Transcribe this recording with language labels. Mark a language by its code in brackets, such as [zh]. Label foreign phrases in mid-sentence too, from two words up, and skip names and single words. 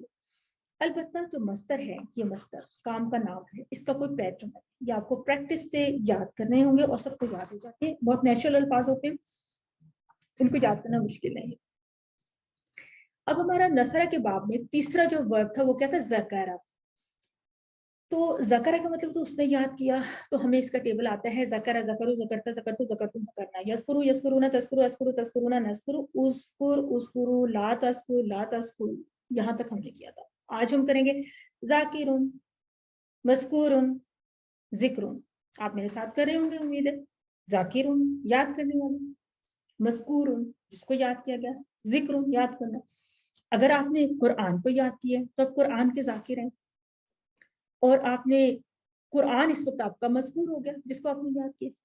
[ur] البتہ جو مصدر ہے، یہ مصدر کام کا نام ہے، اس کا کوئی پیٹرن ہے، یہ آپ کو پریکٹس سے یاد کرنے ہوں گے اور سب کو یاد ہو جاتے ہیں، بہت نیچرل الفاظ ہوتے ہیں، ان کو یاد کرنا مشکل نہیں ہے۔ اب ہمارا نصرہ کے باب میں تیسرا جو ورب تھا وہ کیا تھا؟ ذکرہ۔ تو ذکرہ کا مطلب تو اس نے یاد کیا، تو ہمیں اس کا ٹیبل آتا ہے، [ar] ذکرہ ذکرو ذکرتا ذکرتو ذکرتم ذکرنا، یذکرو یذکرون تذکرو اذکرو تذکرون نذکرو، اذکر اذکرو لا تذکر لا تذکر، [ur] یہاں تک ہم نے کیا تھا۔ آج ہم کریں گے [ar] ذاکرون مذکورن ذکرون، [ur] آپ میرے ساتھ کر رہے ہوں گے امید ہے۔ ذاکرون یاد کرنے والا، مذکورن جس کو یاد کیا گیا، ذکرون یاد کرنا۔ اگر آپ نے قرآن کو یاد کیا تو آپ قرآن کے ذاکر ہیں، اور آپ نے قرآن اس وقت آپ کا مذکور ہو گیا جس کو آپ نے یاد کیا۔